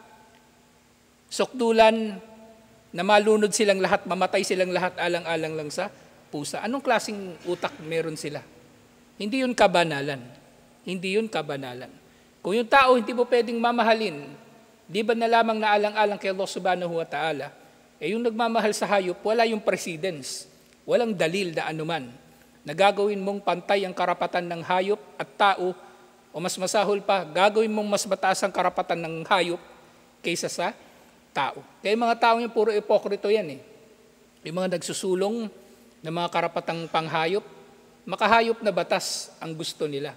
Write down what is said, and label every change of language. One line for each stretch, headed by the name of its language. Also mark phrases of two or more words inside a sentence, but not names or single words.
Filipino: Sukdulan na malunod silang lahat, mamatay silang lahat alang-alang lang sa pusa. Anong klaseng utak meron sila? Hindi yun kabanalan. Hindi yun kabanalan. Kung yung tao hindi mo pwedeng mamahalin, di ba na lamang na alang-alang kay Allah
Arabic: سبحانه وتعالى,
Filipino: yung nagmamahal sa hayop, wala yung precedence, walang dalil na anuman. Nagagawin mong pantay ang karapatan ng hayop at tao, o mas masahol pa, gagawin mong mas mataas ang karapatan ng hayop kaysa sa tao. Kaya yung mga tao yung puro ipokrito yan eh. Yung mga nagsusulong ng mga karapatang panghayop, makahayop na batas ang gusto nila.